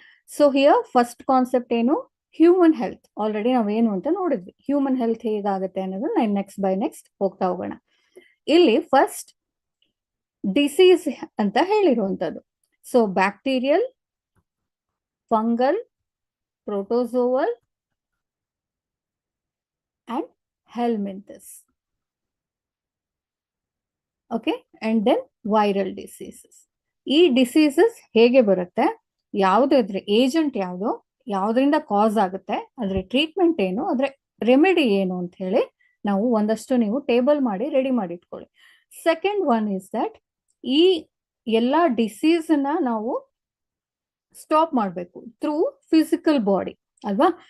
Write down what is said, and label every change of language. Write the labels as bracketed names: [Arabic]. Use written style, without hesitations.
[Kannada] So here first concept ಏನು, human health. Already ನಾವೇನು ಅಂತ ನೋಡಿದ್ವಿ, ಹ್ಯೂಮನ್ ಹೆಲ್ತ್ ಹೇಗಾಗುತ್ತೆ ಅನ್ನೋದು ನೆಕ್ಸ್ಟ್ ಬೈ ನೆಕ್ಸ್ಟ್ ಹೋಗ್ತಾ ಹೋಗೋಣ. ಇಲ್ಲಿ ಫಸ್ಟ್ ಡಿಸೀಸ್ ಅಂತ ಹೇಳಿರುವಂಥದ್ದು. [English] So bacterial, fungal, protozoal and helminthes. Okay, and then viral diseases. [Kannada] ಈ ಡಿಸೀಸಸ್ ಹೇಗೆ ಬರುತ್ತೆ, ಯಾವುದು ಇದ್ರೆ ಏಜೆಂಟ್ ಯಾವುದು, ಯಾವುದರಿಂದ ಕಾಸ್ ಆಗುತ್ತೆ, ಅದ್ರ ಟ್ರೀಟ್ಮೆಂಟ್ ಏನು, ಅದ್ರ ರೆಮಿಡಿ ಏನು ಅಂತ ಹೇಳಿ ನಾವು ಒಂದಷ್ಟು ನೀವು ಟೇಬಲ್ ಮಾಡಿ ರೆಡಿ ಮಾಡಿ ಇಟ್ಕೊಳ್ಳಿ. [English] second one is that [Kannada] ಈ ಎಲ್ಲ ಡಿಸೀಸ್ ಅನ್ನ ನಾವು ಸ್ಟಾಪ್ ಮಾಡಬೇಕು [English] through physical body [Kannada] ಅಲ್ವಾ.